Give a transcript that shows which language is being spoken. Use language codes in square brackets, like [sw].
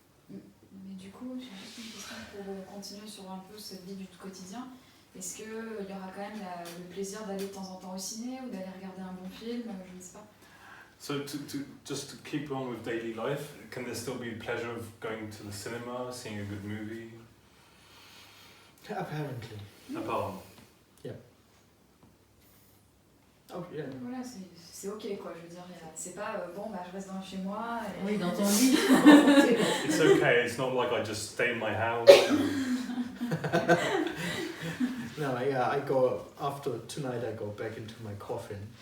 [fr] Mais du coup, j'ai juste une question pour continuer sur un peu cette vie du quotidien. Est-ce qu'il y aura quand même le plaisir d'aller de temps en temps au ciné ou d'aller regarder un bon film? Je ne sais pas. [en] So just to keep on with daily life, can there still be pleasure of going to the cinema, seeing a good movie? Apparently. [fr] Apparemment. [en] Oh, yeah. [fr] Voilà, c'est ok quoi, je veux dire. C'est pas bon, bah je reste chez moi. Et... Oui, dans ton lit. [en] It's okay, it's not like I just stay in my house. No, yeah, I go, after tonight I go back into my coffin.